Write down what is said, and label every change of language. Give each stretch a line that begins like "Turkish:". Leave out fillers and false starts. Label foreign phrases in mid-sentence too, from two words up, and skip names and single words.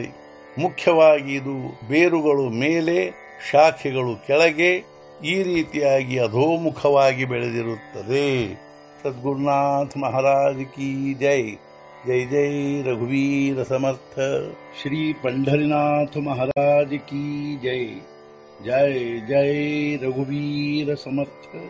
Kannada: ಮುಖ್ಯವಾಗಿ ಇದು ಬೇರುಗಳು ಮೇಲೆ, ಶಾಖೆಗಳು ಕೆಳಗೆ, ಈ ರೀತಿಯಾಗಿ ಅಧೋಮುಖವಾಗಿ ಬೆಳೆದಿರುತ್ತದೆ.
Hindi: सद्गुरुनाथ महाराज की जय.
Marathi: जय जय रघुवीर समर्थ.
Hindi: ಶ್ರೀ पंढरीनाथ महाराज की जय।
Marathi: जय जय रघुवीर समर्थ।